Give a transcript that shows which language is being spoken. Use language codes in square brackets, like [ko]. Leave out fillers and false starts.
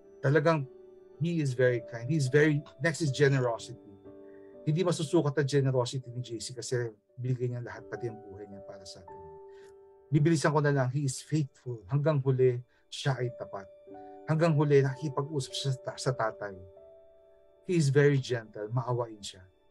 [en] Talagang, He is very kind. Next is generosity. [tl] Hindi masusukat ang generosity ni JC kasi binigay niya lahat, pati ang buhay niya para sa atin. Bibilisan ko na lang, [en] He is faithful. [tl] Hanggang huli, siya ay tapat. Hanggang huli, nakikipag-usap siya sa tatay. [en] He is very gentle, [tl] maawain siya.